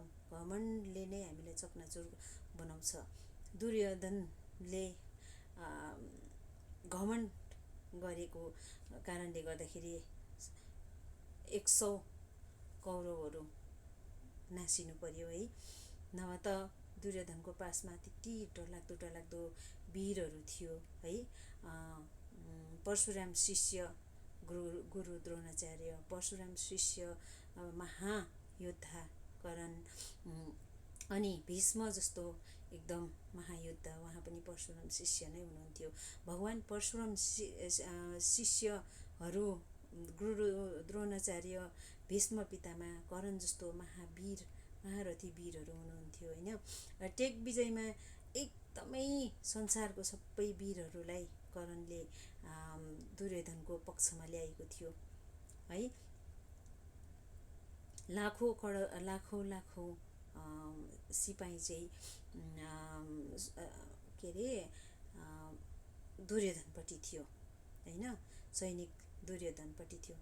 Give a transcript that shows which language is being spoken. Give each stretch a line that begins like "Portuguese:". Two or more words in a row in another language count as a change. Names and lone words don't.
Nepali: घमण्डले नै हामीलाई चकनाचुर बनाउँछ। दुर्योधनले घमण्ड गरेको कारणले गर्दाखेरि 100 कौरवहरू नासिनु पर्यो है। नभए त दुर्योधनको पासमा त्यति डरलाग्दो वीरहरू थियो है। परशुराम शिष्य गुरु द्रोणाचार्य, परशुराम शिष्य महायोद्धा कर्ण, अनि भीष्म जस्तो एकदम महायोद्धा उहाँ पनि परशुराम शिष्य नै हुनुहुन्थ्यो। भगवान् परशुराम शिष्यहरू गुरु द्रोणाचार्य, भीष्म पितामह, कर्ण जस्तो महावीर महारथी वीरहरू हुनुहुन्थ्यो होइन। टेक विजयमा एकदमै संसारको सबै वीरहरूलाई करणले दुर्योधनको पक्षमा ल्याएको थियो है। लाखौँ सिपाही चाहिँ के अरे दुर्योधनपट्टि थियो होइन, सैनिक दुर्योधनपट्टि थियो।